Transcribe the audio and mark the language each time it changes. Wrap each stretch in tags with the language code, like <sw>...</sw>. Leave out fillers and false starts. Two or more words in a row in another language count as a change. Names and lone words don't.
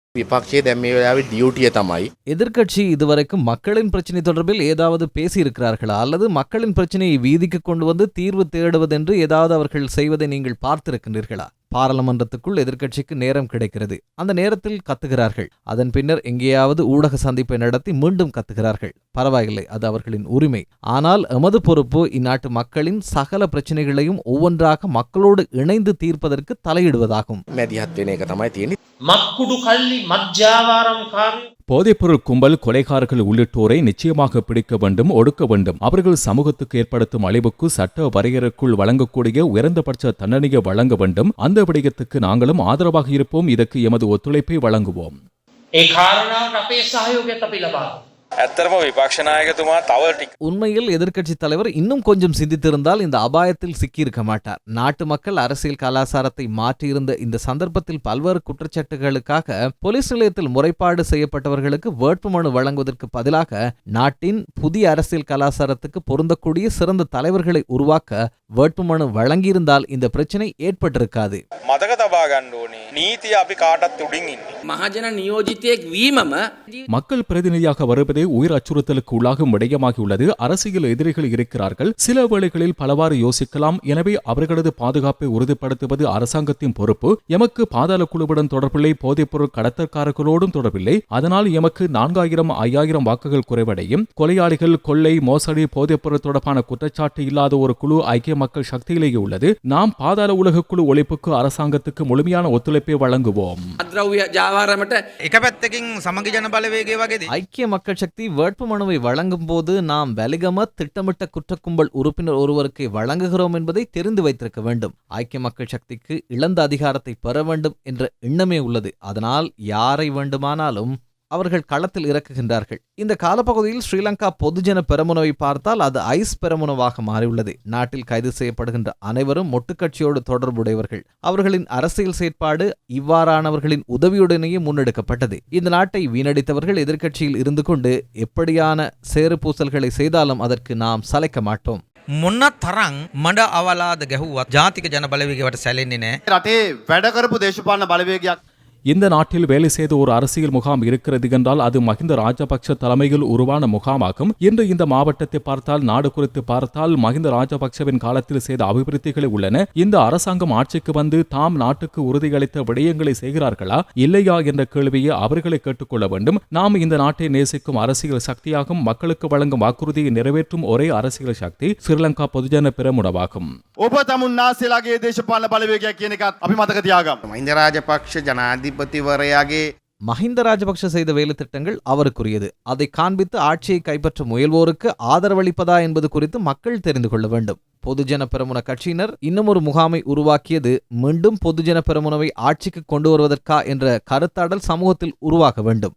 <si>විපක්ෂයේ දැන් මේ වෙලාවේ ඩියුටිය තමයි.</si> <ta>எதிர்க்கட்சி இதுவரைக்கும் மக்களின் பிரச்சினை தொடர்பில் ஏதாவது பேசியிருக்கிறார்களா அல்லது மக்களின் பிரச்சனையை வீதிக்கு கொண்டு வந்து தீர்வு தேடுவதென்று ஏதாவது அவர்கள் செய்வதை நீங்கள் பார்த்திருக்கின்றீர்களா? பாராளுமன்றத்துக்குள் எதிர்க்கட்சிக்கு நேரம் கிடைக்கிறது. அந்த நேரத்தில் கத்துகிறார்கள். அதன் பின்னர் எங்கேயாவது ஊடக சந்திப்பை நடத்தி மீண்டும் கத்துகிறார்கள். பரவாயில்லை, அது அவர்களின் உரிமை. ஆனால் எமது பொறுப்பு இந்நாட்டு மக்களின் சகல பிரச்சனைகளையும் ஒவ்வொன்றாக மக்களோடு இணைந்து தீர்ப்பதற்கு தலையிடுவதாகும்.</ta> <si>මැදිහත් වෙන එක තමයි තියෙන්නේ. මක්කුඩු කල්ලි මජ්ජාවාරම්කාරයෝ</si> <ta>போதைப்பொருள் கும்பல், கொலைகாரர்கள் உள்ளிட்டோரை நிச்சயமாக பிடிக்க வேண்டும், ஒடுக்க வேண்டும். அவர்கள் சமூகத்துக்கு ஏற்படுத்தும் அழிவுக்கு சட்ட வரையறைக்குள் வழங்கக்கூடிய உயர்ந்தபட்ச தண்டனையை வழங்க வேண்டும். அந்த விடயத்துக்கு நாங்களும் ஆதரவாக இருப்போம். இதற்கு எமது ஒத்துழைப்பை வழங்குவோம்.</ta> <si>ඒ කාරණාවට අපේ සහයෝගයත් අපි ලබා ඇත්තරම විපක්ෂ නායකතුමා තව ටික</si> <ta>உண்மையில் எதிர்க்கட்சி தலைவர் இன்னும் கொஞ்சம் சிந்தித்திருந்தால் இந்த அபாயத்தில் சிக்கியிருக்க மாட்டார். நாட்டு மக்கள் அரசியல் கலாச்சாரத்தை மாற்றியிருந்த இந்த சந்தர்ப்பத்தில் பல்வேறு குற்றச்சாட்டுகளுக்காக போலீஸ் நிலையத்தில் முறைப்பாடு செய்யப்பட்டவர்களுக்கு வேட்புமனு வழங்குவதற்கு பதிலாக நாட்டின் புதிய அரசியல் கலாச்சாரத்துக்கு பொருந்தக்கூடிய சிறந்த தலைவர்களை உருவாக்க வேட்புமனு வழங்கியிருந்தால் இந்த பிரச்சனை ஏற்பட்டிருக்காது.</ta> <si>මතක තබා ගන්න ඕනේ නීතිය අපි කාටත් උඩින් ඉන්නේ. මහජන නියෝජිතයෙක් වීමම</si> <ta>மக்கள் பிரதிநிதியாக வருவதே உயிர் அச்சுறுத்தலுக்கு உள்ளாகும் விடயமாகியுள்ளது. அரசியல் எதிரிகள் இருக்கிறார்கள். சில வேளைகளில் பலவாறு யோசிக்கலாம். எனவே அவர்களது பாதுகாப்பை உறுதிப்படுத்துவது அரசாங்கத்தின் பொறுப்பு. எமக்கு பாதாள குழுவுடன் தொடர்பில்லை, போதைப்பொருள் கடத்தற்காரர்களோடும் தொடர்பில்லை. அதனால் எமக்கு 4000-5000 வாக்குகள் குறைவடையும். கொலையாளிகள், கொள்ளை, மோசடி, போதைப்பொருள் தொடர்பான குற்றச்சாட்டு இல்லாத ஒரு குழு ஐக்கிய மக்கள் சக்தியிலேயே உள்ளது. நாம் பாதாள உலக குழு ஒழிப்புக்கு அரசாங்கத்துக்கு முழுமையான ஒத்துழைப்பை வழங்குவோம்.</ta> <si>අද්‍රව්‍ය ජාවාරමට එක පැත්තකින් සමගි ජන බලවේගය වගේද</si> <ta>ஐக்கிய மக்கள் சக்தி வேட்புமனுவை வழங்கும் போது நாம் வலிகம திட்டமிட்ட குற்றக்கும்பல் உறுப்பினர் ஒருவருக்கு வழங்குகிறோம் என்பதை தெரிந்து வைத்திருக்க வேண்டும். ஐக்கிய மக்கள் சக்திக்கு இழந்த அதிகாரத்தை பெற வேண்டும் என்ற எண்ணமே உள்ளது. அதனால் யாரை வேண்டுமானாலும் அவர்கள் களத்தில் இறக்குகின்றார்கள். இந்த காலப்பகுதியில் ஸ்ரீலங்கா பொதுஜன பெரமுனவை பார்த்தால் அது ஐஸ் பெரமுனவாக மாறியுள்ளது. நாட்டில் கைது செய்யப்படுகின்ற அனைவரும் மொட்டுக்கட்சியோடு தொடர்புடையவர்கள். அவர்களின் அரசியல் செயற்பாடு இவ்வாறானவர்களின் உதவியுடனேயே முன்னெடுக்கப்பட்டது. இந்த நாட்டை வீணடித்தவர்கள் எதிர்க்கட்சியில் இருந்து கொண்டு எப்படியான சேறு பூசல்களை செய்தாலும் அதற்கு நாம் சளைக்க மாட்டோம்.</ta> <si>මොන්න තරං මඩ අවලාද ගැහුවත් ජාතික ජන බලවේගයට සැලෙන්නේ නෑ. රටේ වැඩ කරපු දේශපාලන බලවේගයක්</si> <ta>இந்த நாட்டில் வேலை செய்த ஒரு அரசியல் முகாம் இருக்கிறது என்றால் அது மஹிந்த ராஜபக்ஷ தலைமையில் உருவான முகாமாகும். இன்று இந்த மாவட்டத்தை பார்த்தால், நாடு குறித்து பார்த்தால் மஹிந்த ராஜபக்ஷவின் காலத்தில் செய்த அபிவிருத்திகளை உள்ளன. இந்த அரசாங்கம் ஆட்சிக்கு வந்து தாம் நாட்டுக்கு உறுதியளித்த விடயங்களை செய்கிறார்களா இல்லையா என்ற கேள்வியை அவர்களை கேட்டுக்கொள்ள வேண்டும். நாம் இந்த நாட்டை நேசிக்கும் அரசியல் சக்தியாகும். மக்களுக்கு வழங்கும் வாக்குறுதியை நிறைவேற்றும் ஒரே அரசியல் சக்தி ஸ்ரீலங்கா பொதுஜன பெரமுனவாகும்.</ta> <si>ඔබ තමුන්නාසේලාගේ දේශපාලන බලවේගයක් කියන එකත් අපි මතක තියාගමු. මහින්ද රාජපක්ෂ ජනාධිපතිවරයාගේ</si> <ta>மஹிந்த ராஜபக்ஷ செய்த வேலை திட்டங்கள் அவருக்குரியது. அதை காண்பித்து ஆட்சியை கைப்பற்ற முயல்வோருக்கு ஆதரவளிப்பதா என்பது குறித்து மக்கள் தெரிந்து கொள்ள வேண்டும். பொதுஜன பெரமுன கட்சியினர் இன்னும் ஒரு முகாமை உருவாக்கியது மீண்டும் பொதுஜன பெரமுனவை ஆட்சிக்கு கொண்டு வருவதற்கா என்ற கருத்தாடல் சமூகத்தில் உருவாக வேண்டும்.</ta>